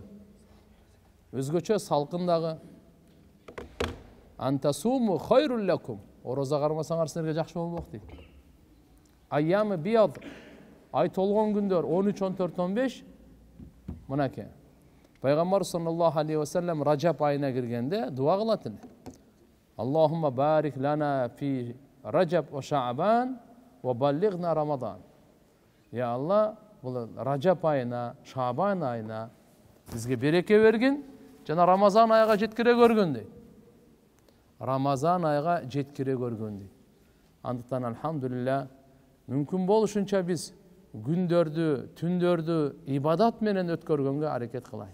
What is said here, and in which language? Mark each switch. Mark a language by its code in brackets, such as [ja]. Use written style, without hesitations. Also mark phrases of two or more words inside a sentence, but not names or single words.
[ky] Өзгөчө салкын дагы. [ar] أن تصوموا خير لكم. [ky] Ороза кармасаңар силерге жакшы болмок дейт. [ar] أيام البيض. [ky] Ай толгон күндөр 13, 14, 15 мынаке. Пайгамбар [ar] صلى الله عليه وسلم [ky] Рajab айына киргенде дуа кылат эле. [ar] اللهم بارك لنا في رجب وشعبان وبلغنا رمضان. [ky] Я Алла, бул Rajab айына, Шаабан айына бизге береке бергин, жана Рамазан айга жеткире көргөн дейт. Рамазан айга жеткире көргөн дейт. Андыктан алхамдулилля, мүмкүн болушунча биз күндөрдү, түндөрдү ибадат менен өткөргөнгө аракет кылайлы.